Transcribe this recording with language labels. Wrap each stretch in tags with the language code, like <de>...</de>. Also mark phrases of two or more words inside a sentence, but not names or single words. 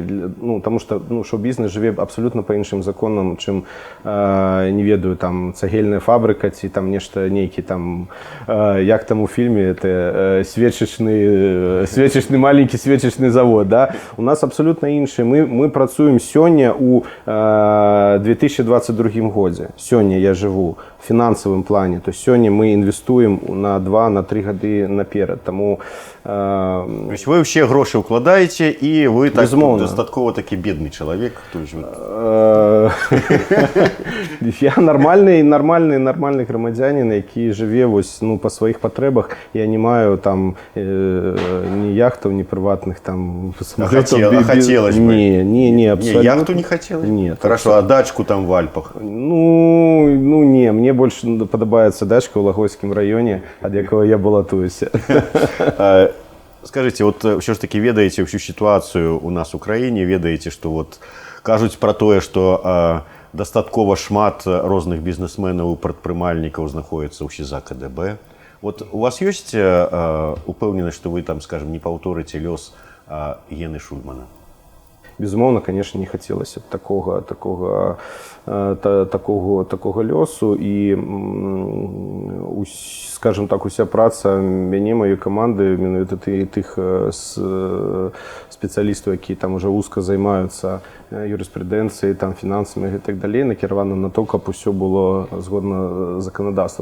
<be>Ну, таму што, ну, шоу-бізнес жыве абсалютна па іншым законам, чым, не ведаю, там, цагельная фабрыка ці там нешта, нейкі там, як там у фільме, это свечачны маленькі свечачны завод, да? У нас абсалютна іншае. Мы працуем сёння ў 2022 годзе. Сёння я жыву в фінансавым плане.</be> <ru>То есть</ru> <be>сёння мы інвестуем на 2-3 гады наперад. Таму...</be> <ru>То есть вы все гроши укладаете, и вы так</ru> <be>дастаткова такі</be> <ru>бедный человек.</ru> <be>Я нормальный грамадзянин, які жыве вось, ну, па сваіх патрэбах. Я не маю там ні яхтаў, ні прыватных там самалётаў.</be> <ru>Хотелось бы? Не, абсолютно. Яхту не хотелось? Нет. Хорошо, а дачку там в Альпах?</ru> <be>Ну не, мне больше падабаецца дачка ў Лагойскім раёне, ад якога я балатуюся.</be> <ru>Скажите, вот все ж таки</ru> <be>ведаеце</be> <ru>всю ситуацию у нас в Украине,</ru> <be>ведаеце,</be> <ru>что вот</ru> <be>кажуць про тое, что дастаткова шмат розных бізнесменаў і прадпрымальнікаў знаходзіцца ў СІЗА КДБ. Вот у вас ёсць упэўненасць, что вы там, скажем, не паўторыце лёс Гены Шульмана? Безумоўна, конечно,</be> <ru>не хацелася такого</ru> <be>лёсу, і, скажем так, уся праца мяне, маёй каманды, менавіта тых спецыялістаў, якія там уже узка займаюцца юрыспрудэнцыяй, там фінансамі і так далей, накіравана на то, каб усё было згодна законадаўства.</be>